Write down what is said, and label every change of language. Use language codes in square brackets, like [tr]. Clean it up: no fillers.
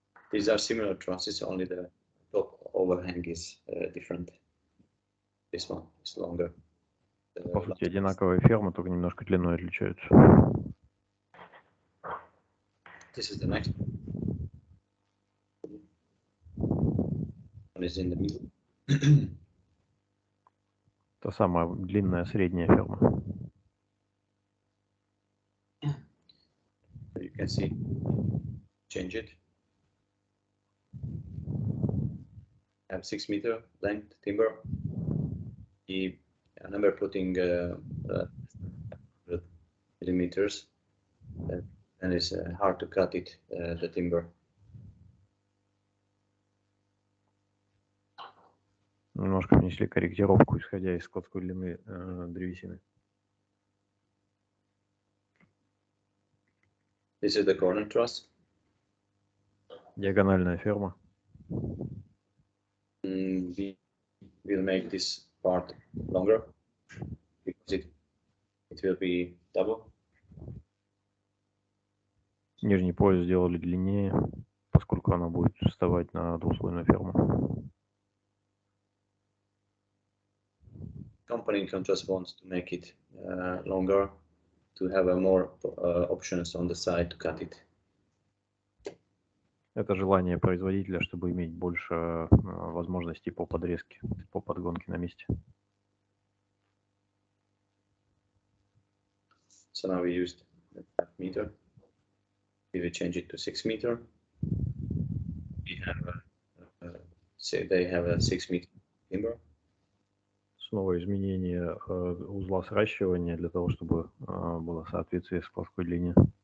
[en] These are similar trusses, only the top overhang is different. This one is longer. [ru] По сути, одинаковые фермы, только немножко длиной отличаются. [en] This is the next one is in the middle. [ru] Та самая длинная средняя ферма. [en] You can see, change it. I have 6 meter length timber. I remember putting millimeters, and it's hard to cut it, the timber. [ru] Немножко внесли корректировку, исходя из складской длины древесины. [en] This is the corner truss. [ru] Диагональная ферма. [en] We will make this part longer because it will be double. [ru] Нижний пояс сделали длиннее, поскольку она будет вставать на двуслойную ферму. [en] Company in contrast wants to make it longer, to have more options on the side to cut it. [ru] Это желание производителя, чтобы иметь больше возможностей по подрезке, по подгонке на месте. [en] So now we used 5 meter. We will change it to 6 meter. We have say they have a 6 meter timber. [ru] Снова изменение узла сращивания для того, чтобы было соответствие складской длине.